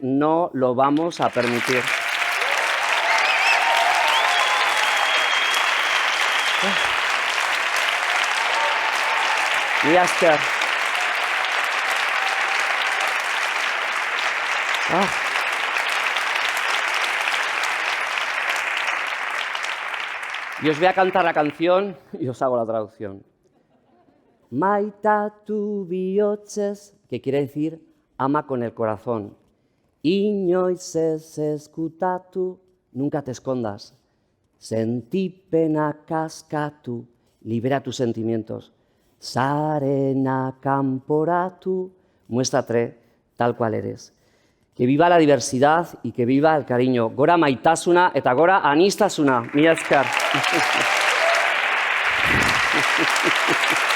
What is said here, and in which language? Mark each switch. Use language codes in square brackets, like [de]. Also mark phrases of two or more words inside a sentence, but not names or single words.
[es] No lo vamos a permitir. Y Asker. Y os voy a cantar la canción y os hago la traducción. [eu] Maitatu bihotzez, [es] que quiere decir ama con el corazón. [eu] Inoiz ez ezkutatu, [es] nunca te escondas. [eu] Sentipena kaskatu, [es] libera tus sentimientos. [eu] Sarena kanporatu, [es] muéstrate tal cual eres. Que viva la diversidad y que viva el cariño. [eu] Gora maitasuna eta gora anistasuna. Mila esker.